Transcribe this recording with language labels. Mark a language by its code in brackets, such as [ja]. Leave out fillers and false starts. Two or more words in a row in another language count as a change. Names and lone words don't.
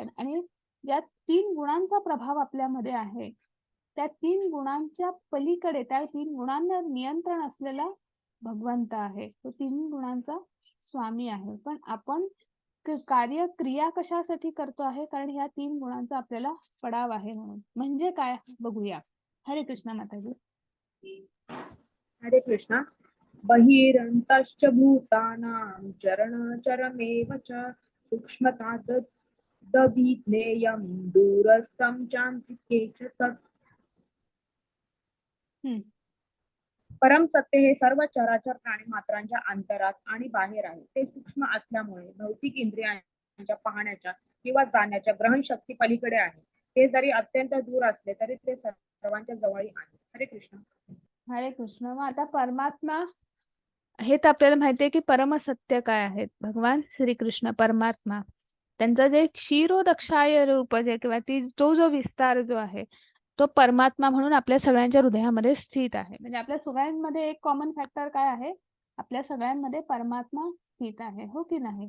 [mr] आणि ज्या 3 गुणांचा प्रभाव आपल्यामध्ये आहे, त्या 3 गुणांच्या पलीकडे, त्या 3 गुणांवर नियंत्रण असलेला भगवंत आहे. तो 3 गुणांचा स्वामी आहे. पण आपण कार्य क्रिया कशासाठी करतो आहे, कारण ह्या 3 गुणांचा आपल्याला पडाव आहे म्हणून. म्हणजे काय बघूया. हरे कृष्ण माताजी. हरे कृष्णा. [sa] बहिरंतश्च भूतानां चरणचरमेव च सूक्ष्मतादभिज्ञेयं दूरस्थं चान्तिके च तत्. [mr] परम सत्य हे सर्व चराचर प्राणी मात्रांच्या अंतरात आणि बाहेर आहे. ते सूक्ष्म असल्यामुळे भौतिक इंद्रियांच्या पाहण्याच्या किंवा जाण्याच्या ग्रहण शक्ती पलीकडे आहे. ते जरी अत्यंत दूर असले तरी ते सर्वांच्या जवळही आहे. हरे कृष्ण. हरे कृष्ण. मग आता परमात्मा हे तर आपल्याला माहिती आहे की परमसत्य काय आहेत, भगवान श्रीकृष्ण परमात्मा. त्यांचं जे क्षीरोदक्षाय रूप जे किंवा तो जो विस्तार जो आहे, तो परमात्मा म्हणून आपल्या सगळ्यांच्या हृदयामध्ये स्थित आहे. म्हणजे आपल्या सगळ्यांमध्ये एक कॉमन फॅक्टर काय आहे? आपल्या सगळ्यांमध्ये परमात्मा स्थित आहे, हो की नाही?